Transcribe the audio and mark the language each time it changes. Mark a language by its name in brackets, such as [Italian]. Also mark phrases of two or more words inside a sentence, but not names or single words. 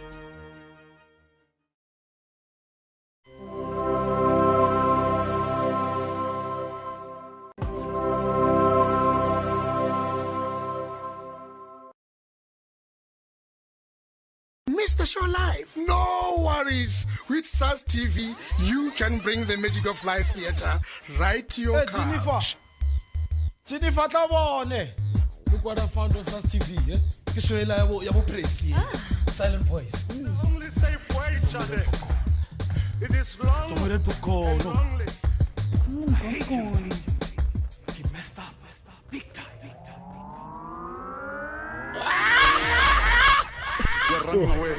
[English] Miss the show live? No worries. With SAS TV, you can bring the magic of live theater right to your couch. Jennifer Tlabone. Look what I found on SAS TV. [Southern Sotho] Ke show ela ya bo Presley. [English] Silent voice. Only safe way, Charlie. It is long and only. He messed up. Big time. You're running away.